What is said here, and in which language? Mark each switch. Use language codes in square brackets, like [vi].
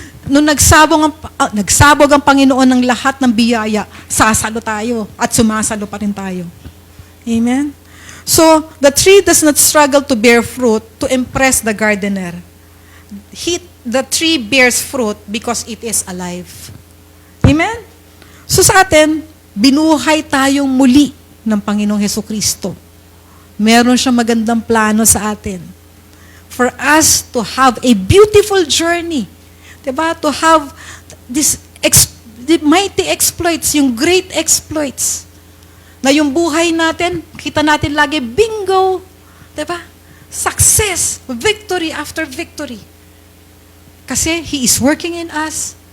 [tl] Nung nagsabog ang Panginoon ng lahat ng biyaya, sasalo tayo at sumasalo pa rin tayo. Amen? [en] So, the tree does not struggle to bear fruit to impress the gardener. The tree bears fruit because it is alive. Amen? [tl] So sa atin, binuhay tayong muli ng Panginoong Hesukristo. Meron siyang magandang plano sa atin. [en] For us to have a beautiful journey. [tl] Diba? [en] To have the mighty exploits, yung great exploits. [tl] Na yung buhay natin, kita natin lagi, bingo! Diba? [en] Success, victory after victory. Kasi He is working in us.